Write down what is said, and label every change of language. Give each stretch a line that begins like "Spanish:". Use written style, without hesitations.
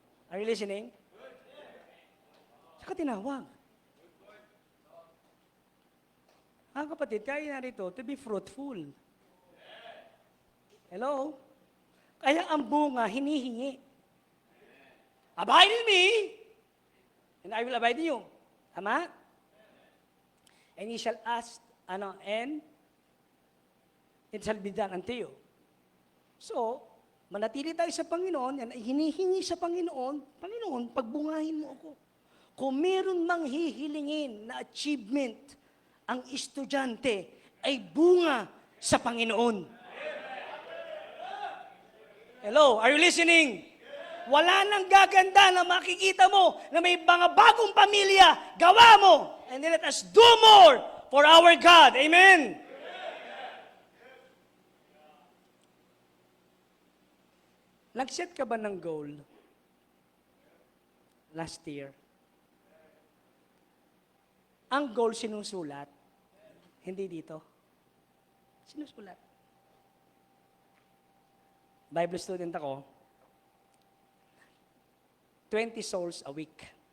Filipino: Are you listening? Isa ka tinawag. Mga kapatid, kaya narito to be fruitful.
English: Hello?
Filipino: Kaya ang bunga, hinihingi.
English: Abide in me, and I will abide in you. Tama? And ye shall ask, and it shall be done unto you.
Filipino: So, manatili tayo sa Panginoon, yan ay hinihingi sa Panginoon, Panginoon, pagbungahin mo ako. Kung meron mang hihilingin na achievement, ang estudyante ay bunga sa Panginoon.
English: Hello, are you listening?
Filipino: Wala nang gaganda na makikita mo na may mga bagong pamilya, gawa mo.
English: And then let us do more for our God. Amen?
Filipino: Nag-set ka ba ng goal last year? Ang goal sinusulat, hindi dito. Sinusulat.
English: Bible student ako, 20 souls a week.